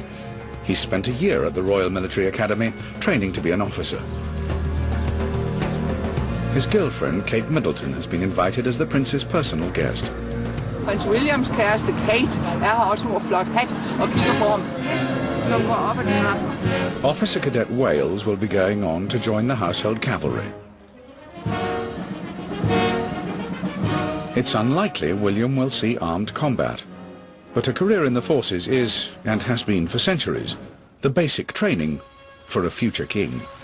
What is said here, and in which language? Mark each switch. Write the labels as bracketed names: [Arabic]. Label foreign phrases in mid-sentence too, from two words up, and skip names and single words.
[English] He spent a year at the Royal Military Academy training to be an officer. His girlfriend, Kate Middleton, has been invited as the Prince's personal guest. [Danish] Prins Williams kæreste Kate har også en flot hat og kigger på ham. Når går op ad den her. [English] Officer Cadet Wales will be going on to join the Household Cavalry. It's unlikely William will see armed combat, but a career in the forces is, and has been for centuries, the basic training for a future king.